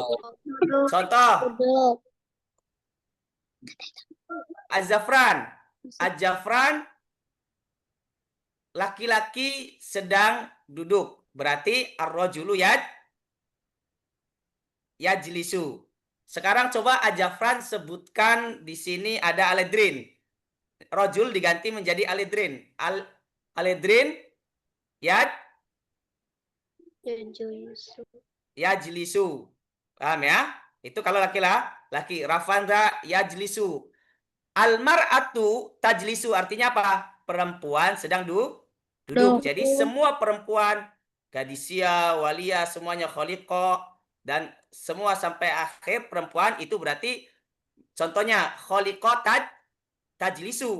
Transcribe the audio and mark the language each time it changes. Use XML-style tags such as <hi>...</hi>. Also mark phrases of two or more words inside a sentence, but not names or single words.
<id>Contoh. Az-Zafran. Az-Zafran laki-laki sedang duduk.</id> <ar>Berarti الرجل يجلس.</ar> <id>Sekarang coba Az-Zafran sebutkan di sini ada aledrin. Rajul diganti menjadi aledrin. Aledrin yajlisu. Paham ya? Itu kalau laki-laki. Rafandra yajlisu.</id> <ar>المرأة تجلس</ar> <id>artinya apa? Perempuan sedang duduk. Jadi semua perempuan, gadisia, walia, semuanya kholiqah, dan semua sampai akhir perempuan itu berarti contohnya kholiqah tajlisu.</id>